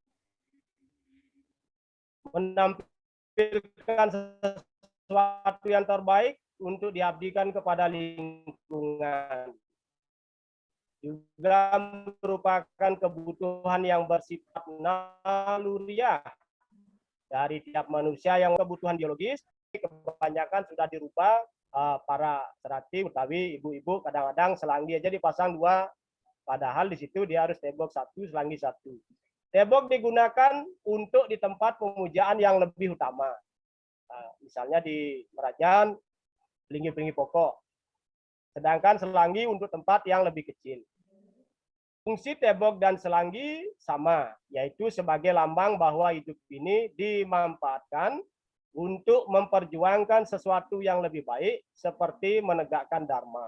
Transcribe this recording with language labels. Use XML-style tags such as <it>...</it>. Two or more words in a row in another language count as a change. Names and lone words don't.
<id>Menampilkan sesuatu yang terbaik untuk diabdikan kepada lingkungan. Juga merupakan kebutuhan yang bersifat naluriah dari tiap manusia yang kebutuhan biologis kebanyakan sudah dirubah para serati utawi ibu-ibu kadang-kadang selanggi aja dipasang 2. Padahal di situ dia harus tembok 1, selanggi 1. Tembok digunakan untuk di tempat pemujaan yang lebih utama. Misalnya di Merajan, pelingi-pelingi pokok. Sedangkan selanggi untuk tempat yang lebih kecil. Fungsi tembok dan selanggi sama, yaitu sebagai lambang bahwa hidup ini dimanfaatkan untuk memperjuangkan sesuatu yang lebih baik, seperti menegakkan dharma.</id>